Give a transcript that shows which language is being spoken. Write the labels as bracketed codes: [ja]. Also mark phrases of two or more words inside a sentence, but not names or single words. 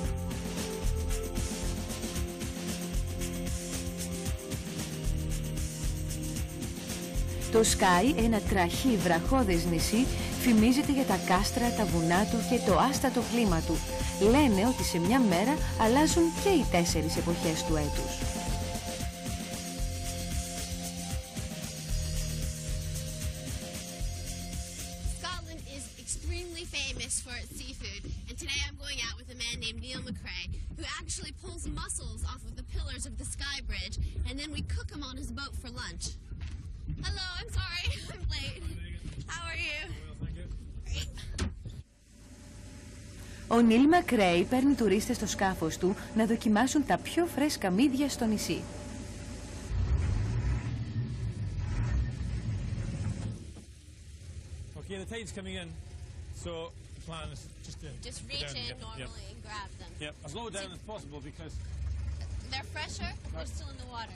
[el] Το Σκάι, ένα τραχή βραχώδες νησί, φημίζεται για τα κάστρα, τα βουνά του και το άστατο κλίμα του. Λένε ότι σε μια μέρα αλλάζουν και οι 4 εποχές του έτους. [en] Scotland is extremely famous for its seafood, and today I'm going out with a man named Neil McRae, who actually pulls mussels off of the pillars of the Skye Bridge, and then we cook them on his boat for lunch. Hello, I'm sorry, I'm late. How are you? Great. [el] Ο Νίλ Μακρέι παίρνει τουρίστες στο σκάφος του να δοκιμάσουν τα πιο φρέσκα μύδια στο νησί. [en] Okay, the tide's coming in, so the plan is just reach in normally and grab them. Yep, as low down as possible because they're fresher, but they're still in the water.